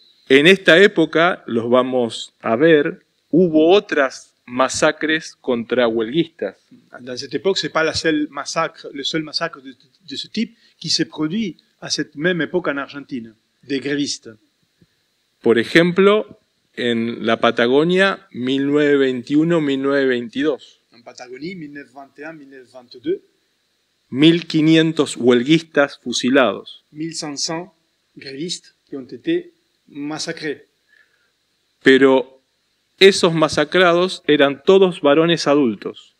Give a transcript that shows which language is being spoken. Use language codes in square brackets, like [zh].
[es] En esta época, los vamos a ver, hubo otras masacres contra huelguistas. [fr] Dans cette époque, c'est pas le seul massacre de ce type qui s'est produit à cette même époque en Argentine, des grévistes. [es] Por ejemplo, en la Patagonia, 1921-1922. [fr] En Patagonie, 1921-1922. [es] 1.500 huelguistas fusilados. [fr] 1500 grévistes qui ont été massacrés. [es] Pero esos masacrados eran todos varones adultos.